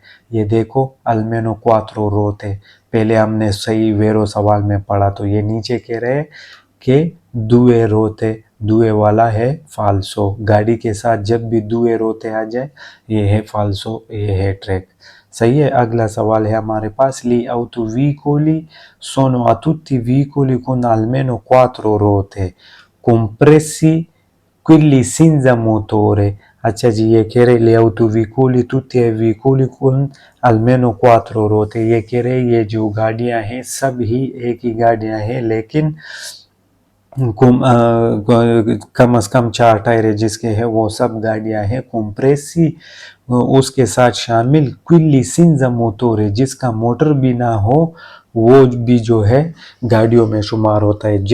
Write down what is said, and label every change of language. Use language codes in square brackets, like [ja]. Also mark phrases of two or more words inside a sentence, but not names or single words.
[ur] یہ دیکھو [it] almeno quattro ruote, [ur] پہلے ہم نے صحیح ویرو سوال میں پڑھا. تو یہ نیچے کہہ رہے کہ [it] due ruote, [ur] دوئے والا ہے فالسو، گاڑی کے ساتھ جب بھی [it] due ruote [ur] آ جائے یہ ہے فالسو، یہ ہے ٹریک. صحیح ہے۔ اگلا سوال ہے ہمارے پاس [it] Gli autovicoli sono tutti veicoli con almeno 4 ruote, compressi quelli senza motore। [ur] اچھا جی، یہ کہہ رہے [it] Gli autovicoli tutti i veicoli con almeno 4 ruote, [ur] یہ کہہ رہے یہ جو گاڑیاں ہیں سب ہی ایک ہی گاڑیاں ہیں، لیکن کم سے کم 4 ٹائر جس کے ہے وہ سب گاڑیاں ہیں. کومپریسی اس کے ساتھ شامل, [it] quelli senza motore, [ur] جس کا موٹر بھی نہ ہو وہ بھی جو ہے گاڑیوں میں شمار ہوتا ہے.